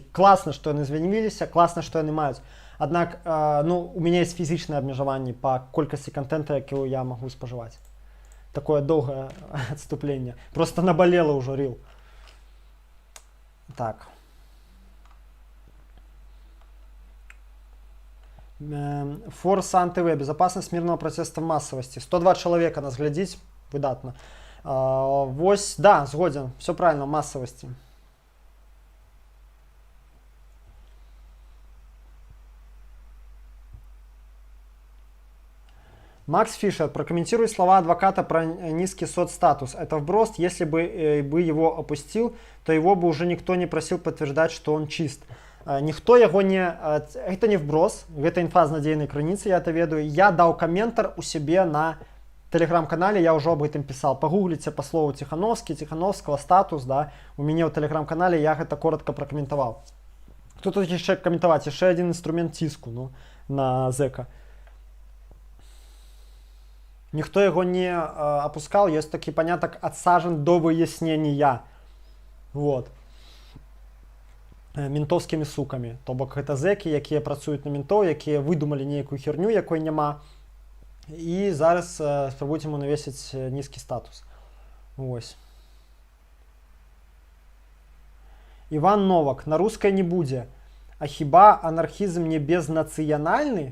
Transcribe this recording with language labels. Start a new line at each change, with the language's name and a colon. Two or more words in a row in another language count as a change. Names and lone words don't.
Belarusian: Класна, што яны з'явіліся, класна, што яны маюць. Аднак, ну, у мяне ёсць фізічныя абмежаванні па колькасці контента, які я магу спажываць. Такое доўгае адступленне. Просто набалела ўжо рил. Так. Форс АНТВ.
Russian: Безопасность мирного протеста в массовости.
Belarusian: 102 человека нас глядзіць. Выдатна. Вось, да, згоден.
Russian: Все правильно, в массовости. Макс Фишер, прокомментируй слова адвоката про низкий соцстатус. Это вброс. Если бы его опустил, то его бы уже никто не просил подтверждать, что он чист. Никто его не... Это не вброс. Это инфа
Belarusian: з надзейнай крыніцы,
Russian: я это ведаю. Я дал комментар у себе на телеграм-канале, я уже об этом писал. Погуглите по слову Тихановский, Тихановского, статус, да. У меня в телеграм-канале я это коротко прокомментовал. Кто тут еще комментовать? Еще один инструмент ціску, ну, на зэка. Никто его не опускал, есть такой поняток «отсажен до выяснения». Вот. Ментовскими суками.
Belarusian: То бок это зэки, якія працуюць на ментов, якія выдумали нейкую херню, якой няма. І зараз спрабуюць ему навесіць нізкі статус. Вось. Иван Новак. На русской не будзе. А хіба анархізм не безнацыянальны?